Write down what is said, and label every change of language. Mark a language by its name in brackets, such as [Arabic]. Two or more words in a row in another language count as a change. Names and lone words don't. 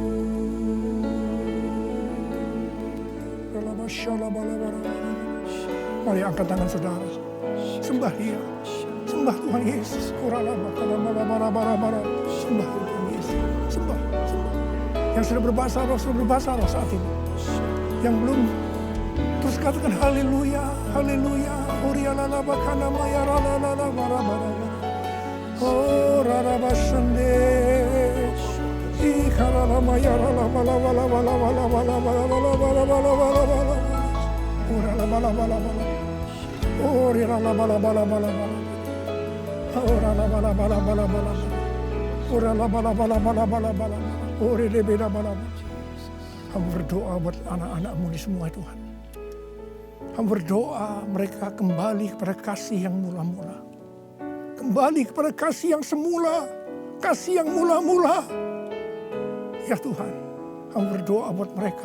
[Indonesian] Mari angkat tangan saudara, sembah Dia, sembah Tuhan Yesus. Sembah Tuhan Yesus, sembah. Yang sudah berbahasa roh saat ini. Yang belum, terus katakan haleluya, haleluya. Oh rarabasande, ikaralama yarala bala bala bala bala bala bala bala bala bala bala bala. Urala bala bala bala. Oh rirala bala bala bala bala. Urala bala bala bala bala. Urala bala bala bala bala bala. Ore beda bala bala. Hamba berdoa buat anak-anak-Mu di semua Tuhan. Hamba berdoa mereka kembali kepada kasih yang mula-mula. Kembali kepada kasih yang semula. Kasih yang mula-mula. Ya Tuhan, hamba berdoa buat mereka.